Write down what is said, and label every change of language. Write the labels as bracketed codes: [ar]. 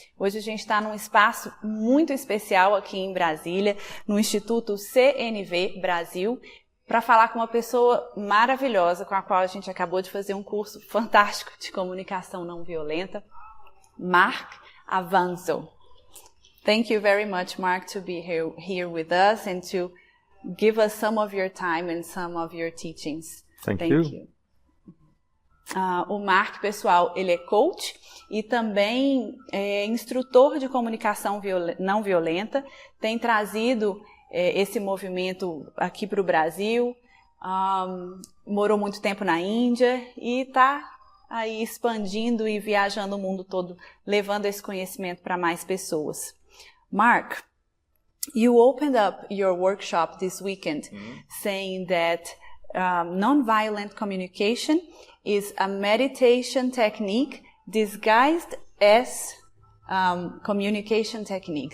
[pt] Hoje a gente está num espaço muito especial aqui em Brasília, no Instituto CNV Brasil, para falar com uma pessoa maravilhosa com a qual a gente acabou de fazer um curso fantástico de comunicação não violenta, Marc Avanzo. [en] Thank you very much, Marc, to be here with us and to give us some of your time and some of your teachings. Thank you. [pt] O Marc, pessoal, ele é coach e também é instrutor de comunicação não violenta, tem trazido esse movimento aqui para o Brasil, morou muito tempo na Índia e está aí expandindo e viajando o mundo todo, levando esse conhecimento para mais pessoas. [en] Marc, you opened up your workshop this weekend saying that non-violent communication is a meditation technique disguised as communication technique.